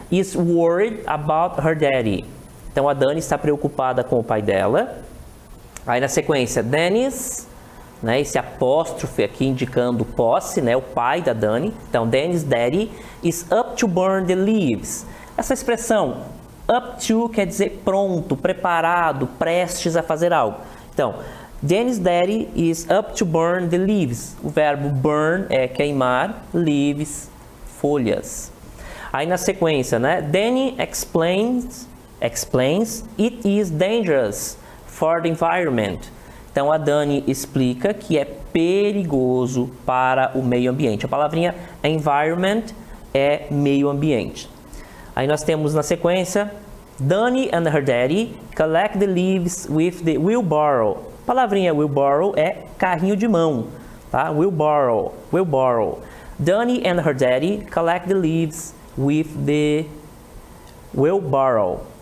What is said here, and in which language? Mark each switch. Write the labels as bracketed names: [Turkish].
[English] Is worried about her daddy. [Portuguese] Então a Dani está preocupada com o pai dela. Aí na sequência, Dennis, né? Esse apóstrofe aqui indicando posse, né? O pai da Dani. Então [English] Dennis' daddy is up to burn the leaves. [Portuguese] Essa expressão up to quer dizer pronto, preparado, prestes a fazer algo. Então [English] Danny's daddy is up to burn the leaves. [Portuguese] O verbo burn é queimar, leaves, folhas. Aí na sequência, né? [English] Danny explains it is dangerous for the environment. [Portuguese] Então a Dani explica que é perigoso para o meio ambiente. A palavrinha environment é meio ambiente. Aí nós temos na sequência, [English] Dani and her daddy collect the leaves with the wheelbarrow. [Portuguese] A palavrinha wheelbarrow é carrinho de mão, tá? [English] Wheelbarrow. Dani and her daddy collect the leaves with the wheelbarrow.